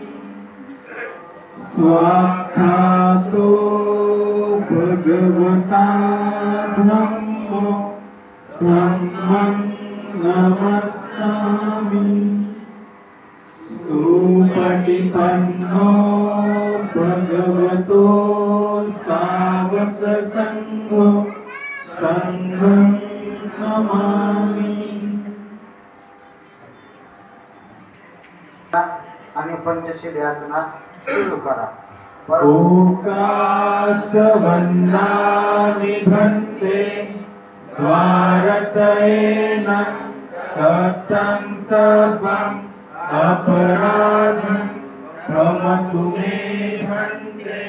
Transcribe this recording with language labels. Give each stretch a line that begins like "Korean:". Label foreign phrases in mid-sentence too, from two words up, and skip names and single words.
Pali: स्वाख्यातो भगवता धम्मो धम्मं नमस्सामि. सुपटिपन्नो भगवतो सावक संघो संघं नमामि.
Marathi: आणि पंचशील याचना सुरू करा.
Pali: ओकासवन्नानि भन्ते द्वारतयेन कथं सर्वम् अपराधं क्षमतु मे भन्ते.